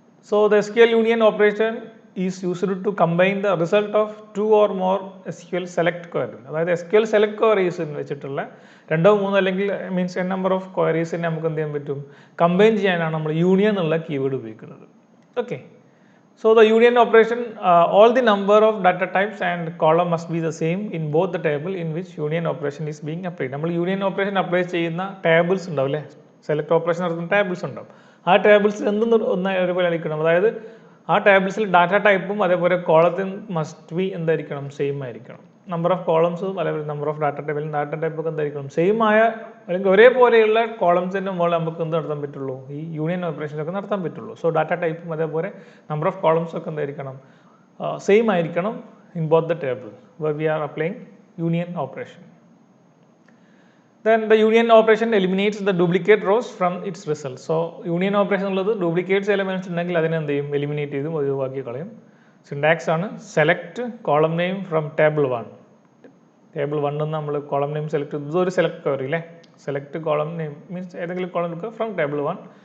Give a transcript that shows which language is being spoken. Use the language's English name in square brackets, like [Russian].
[English] So the SQL union operation is used to combine the result of 2 or more SQL select query. [Malayalam] അതായത് SQL select queries വെച്ചിട്ടുള്ള 2 3 അല്ലെങ്കിൽ means n number of ക്വയറീസിനെ നമുക്ക് എന്ത് ചെയ്യാൻ പറ്റും, combine ചെയ്യാനാണ് നമ്മൾ യൂണിയൻ എന്നുള്ള കീവേഡ് ഉപയോഗിക്കുന്നത്. Okay. [English] So the union operation, all the number of data types and column must be the same in both the table in which union operation is being applied. [Malayalam] നമ്മൾ union operation apply ചെയ്യുന്ന tables ഉണ്ടാവും അല്ലേ, select operation നടത്തുന്ന tables ഉണ്ടാവും. ആ tables എന്തെന്ന് ഒരുപോലെ ആയിരിക്കണം. അതായത് ആ ടേബിൾസിൽ ഡാറ്റ ടൈപ്പും അതേപോലെ കോളത്തിന് മസ്റ്റ് ബി എന്തായിരിക്കണം, സെയിം ആയിരിക്കണം. നമ്പർ ഓഫ് കോളംസും അതേപോലെ നമ്പർ ഓഫ് ഡാറ്റ ടൈപ്പൊക്കെ എന്തായിരിക്കണം, സെയിം ആയ അല്ലെങ്കിൽ ഒരേപോലെയുള്ള കോളംസിൻ്റെ മുകളിൽ നമുക്ക് എന്ത് നടത്താൻ പറ്റുള്ളൂ, ഈ യൂണിയൻ ഓപ്പറേഷൻസ് ഒക്കെ നടത്താൻ പറ്റുള്ളൂ. സോ ഡാറ്റ ടൈപ്പും അതേപോലെ നമ്പർ ഓഫ് കോളംസ് ഒക്കെ എന്തായിരിക്കണം, സെയിം ആയിരിക്കണം [English] In both the table where we are applying union operation. Then the union operation eliminates the duplicate rows from its result. [Malayalam] So union operation ഉള്ളത് duplicates elements ഉണ്ടെങ്കിൽ അതിനെ എന്ത് ചെയ്യും, എലിമിനേറ്റ് ചെയ്തും ഒഴിവാക്കി കളയും. സിൻടാക്സ് ആണ് select column name from table 1. Table 1 നമ്മൾ കോളം നെയിം സെലക്ട് ചെയ്തു, ഇതൊരു സെലക്ട് ക്വയറി അല്ലേ. സെലക്ട് കോളം നെയിം മീൻസ് ഏതെങ്കിലും കോളം എടുക്കുക ഫ്രം ടേബിൾ 1.